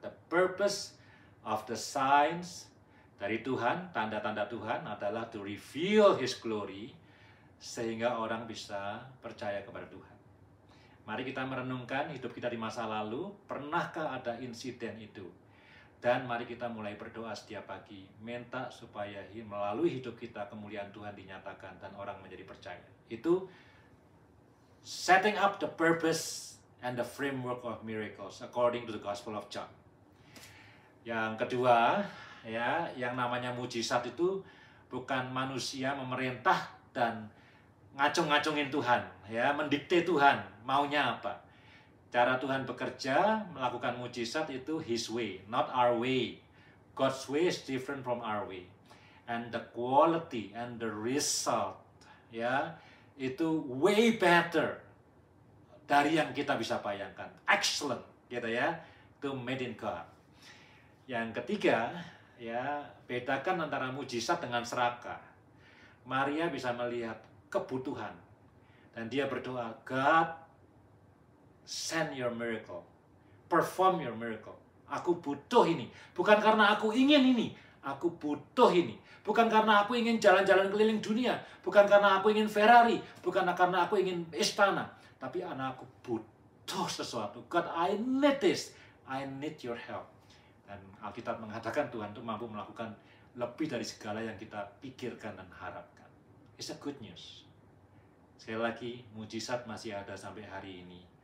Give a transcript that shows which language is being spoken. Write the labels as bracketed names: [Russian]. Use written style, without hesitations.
[English] The purpose of the signs [Indonesian] dari Tuhan, tanda-tanda Tuhan adalah [English] to reveal His glory, [Indonesian] sehingga orang bisa percaya kepada Tuhan. Mari kita merenungkan hidup kita di masa lalu, pernahkah ada insiden itu? Dan mari kita mulai berdoa setiap pagi, minta supaya melalui hidup kita kemuliaan Tuhan dinyatakan dan orang menjadi percaya. [English] Itu setting up the purpose and the framework of miracles according to the Gospel of John. [Indonesian] Yang kedua, ya, yang namanya mujizat itu bukan manusia memerintah dan ngacung-ngacungin Tuhan, ya, mendikte Tuhan maunya apa. Cara Tuhan bekerja, melakukan mujizat itu [English] His way, not our way. God's way is different from our way. And the quality and the result, ya, itu way better [Indonesian] dari yang kita bisa bayangkan. Excellent, gitu ya. Itu [English] made in God. [Indonesian] Yang ketiga, ya, bedakan antara mujizat dengan serakah. Maria bisa melihat kebutuhan dan dia berdoa, [English] God, send your miracle, perform your miracle. [Indonesian] Aku butuh ini, bukan karena aku ingin ini, aku butuh ini. Bukan karena aku ingin jalan-jalan keliling dunia, bukan karena aku ingin Ferrari, bukan karena aku ingin istana, tapi aku butuh sesuatu. [English] God, I need this, I need your help. [Indonesian] Dan Alkitab mengatakan Tuhan itu mampu melakukan lebih dari segala yang kita pikirkan dan harapkan. [English] It's a good news. [Indonesian] Sekali lagi, mujizat masih ada sampai hari ini.